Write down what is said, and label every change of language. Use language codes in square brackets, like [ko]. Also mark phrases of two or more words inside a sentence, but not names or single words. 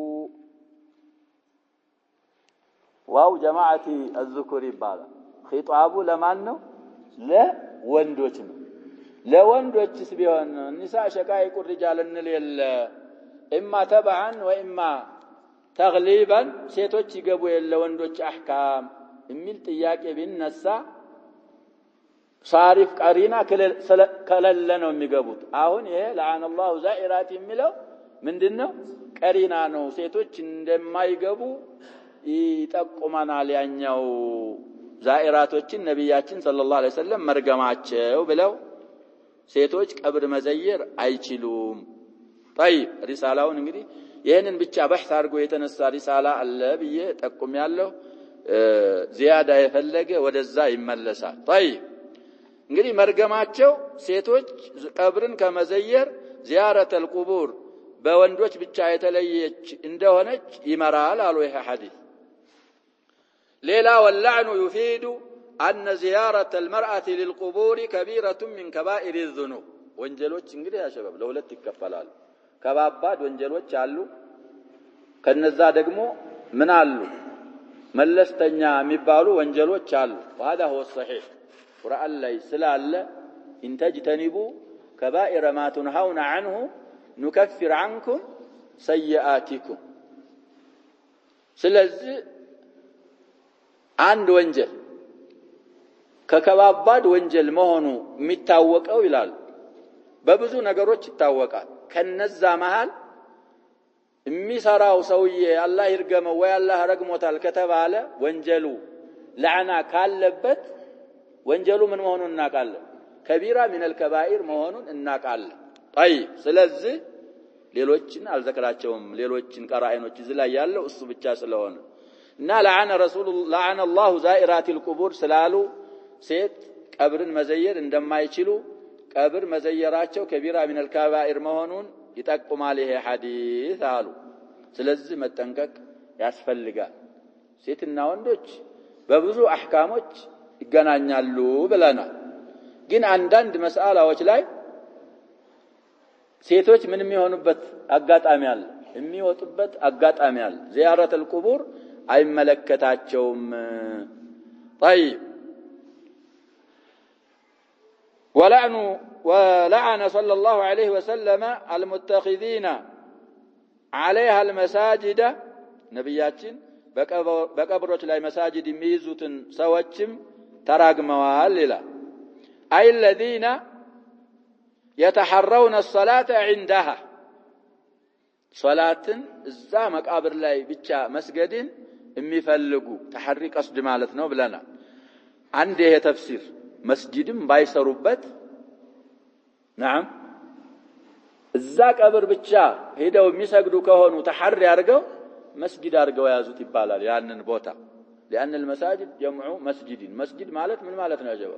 [am] ዋው ጀማዓቲ الذكر ይባላል ኺጣቡ ለማን ነው ለወንዶች ነው ለወንዶችስ ቢሆን [ar] نساء شقائق الرجال [am] እንል [ar] إما تبعا وإما تغليبا [am] ሴቶች ይገቡ የለ ወንዶች አህካም የሚል ጥያቄ ቢነሳ [ar] صارف قرينا [am] ከለለ ነው የሚገቡት አሁን ይሄ [ar] لعن الله زائرات [am] የሚለው ምንድነው ቀሪና ነው ሴቶች እንደማይገቡ ይጠቁማናል ያኛው ዛኢራቶችን ነብያችን [ar] صلى الله عليه وسلم [am] መርገማቸው ብለው ሴቶች ቀብር መዘየር አይችሉም طيب ሪሳላውን እንግዲህ ይሄንን ብቻ በህስ አድርጎ የተነሳ ሪሳላ አለ ብዬ ጠቁም ያለው ዚያዳ የፈለገ ወደዛ ይመለሳል طيب እንግዲህ መርገማቸው ሴቶች ቀብርን ከመዘየር [ar] زيارة القبور [am] በወንዶች ብቻ የተለየች እንደሆነች ይመራል አሉ ይሄ ሐዲስ ሌላ [ar] واللعن يفيد أن زيارة المرأة للقبور كبيرة من كبائر الذنوب [am] ወንጀሎች እንግዲህ ያ ሸባብ ለሁለት ይከፈላሉ ከባባድ ወንጀሎች አሉ ከነዛ ደግሞ ምን አሉ መለስተኛ የሚባሉ ወንጀሎች አሉ [ar] وهذا هو الصحيح [am] ቁርአን ላይ ስላለ [ar] إن تجتنبوا كبائر ما تنهون عنه نكفر عنكم سيئاتكم [am] ስለዚህ አንድ ወንጀል ከከባባድ ወንጀል መሆኑ የሚታወቀው ይላል በብዙ ነገሮች ይታወቃል ከነዛ መሃል የሚሰራው ሰውዬ አላህ ይርገመው ወይ አላህ ረግሞታል ከተባለ ወንጀሉ ለዓና ካለበት ወንጀሉ ምን መሆኑን እናቃለን [ar] كبيرة من الكبائر [am] መሆኑን እናቃለን طيب ስለዚህ ሌሎችን አልዘከራቸውም ሌሎችን ቀራኢኖች እዚህ ላይ ያለው እሱ ብቻ ስለሆነ እና [ar] لعن الله زائرات القبور [am] ስላሉ ሴት ቀብርን መዘየር እንደማይችሉ ቀብር መዘየራቸው [ar] كبيرة من الكبائر [am] መሆኑን ይጠቁማል ይሄ ሐዲስ አሉ ስለዚህ መጠንቀቅ ያስፈልጋል ሴትና ወንዶች በብዙ አህካሞች ይገናኛሉ ብለናል ግን አንዳንድ መስአላዎች ላይ ሴቶች ምን የሚሆኑበት አጋጣሚ አለ የሚወጡበት አጋጣሚ አለ [ar] زيارة القبور [am] አይመለከታቸውም طيب [ar] ولعن صلى الله عليه وسلم المتخذين عليها المساجد [am] ነብያችን በቀብሮች ላይ መስጂድ የሚይዙትን ሰዎችም ተራግመዋል ይላል [ar] أي الذين يتحرون الصلاة عندها صلاة [am] እዛ መቃብር ላይ ብቻ መስገድን የሚፈልጉ [ar] تحري قصد [am] ማለት ነው ብለና አንድ ይሄ ተፍሲር መስጂድም ባይሰሩበት نعم እዛ ቀብር ብቻ ሄደው የሚሰግዱ ከሆኑ ተሐሪ አድርገው መስጊድ አድርገው ያዙት ይባላል ያንን ቦታ [ar] لأن المساجد جمع مسجد مسجد [am] ማለት ምን ማለት ነው ያጀበው